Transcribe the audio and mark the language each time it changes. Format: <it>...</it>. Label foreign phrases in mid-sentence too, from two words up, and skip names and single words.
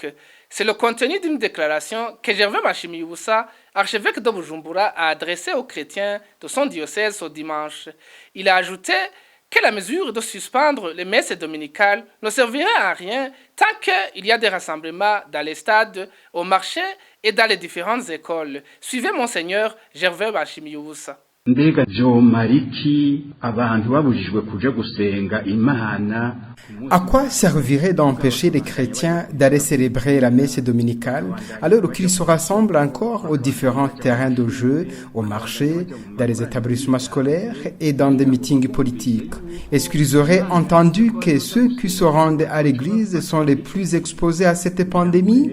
<fr>C'est le contenu d'une déclaration que Gervais Bashimibusa, archevêque de Bujumbura, a adressée aux chrétiens de son diocèse ce dimanche. Il a ajouté que la mesure de suspendre les messes dominicales ne servirait à rien tant qu'il y a des rassemblements dans les stades, au marché et dans les différentes écoles. Suivez Monseigneur Gervais Bashimibusa.</fr> <rn>Mbega vyomariki abantu babujijwe kuja gusenga Imana.</rn> <fr>À quoi servirait d'empêcher les chrétiens d'aller célébrer la messe dominicale alors qu'ils se rassemblent encore aux différents terrains de jeu, au marché, dans les établissements scolaires et dans des meetings politiques? Est-ce qu'ils auraient entendu que ceux qui se rendent à l'église sont les plus exposés à cette pandémie?</fr>